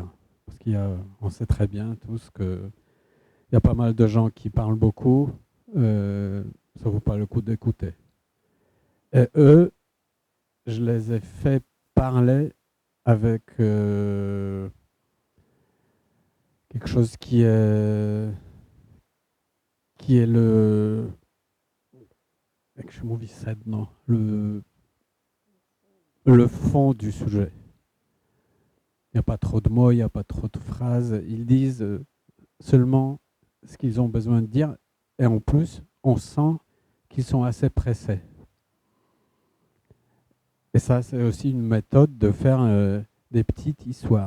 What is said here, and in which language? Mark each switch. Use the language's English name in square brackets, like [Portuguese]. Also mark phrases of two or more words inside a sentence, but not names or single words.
[French] Parce qu'on sait très bien tous qu'il y a pas mal de gens qui parlent beaucoup, ça ne vaut pas le coup d'écouter. Et eux, je les ai fait parler avec quelque chose qui est [Polish] jak się mówi sedno, [French] le fond du sujet. Il n'y a pas trop de mots, il n'y a pas trop de phrases. Ils disent seulement ce qu'ils ont besoin de dire. Et en plus, on sent qu'ils sont assez pressés. Et ça, c'est aussi une méthode de faire des petites histoires.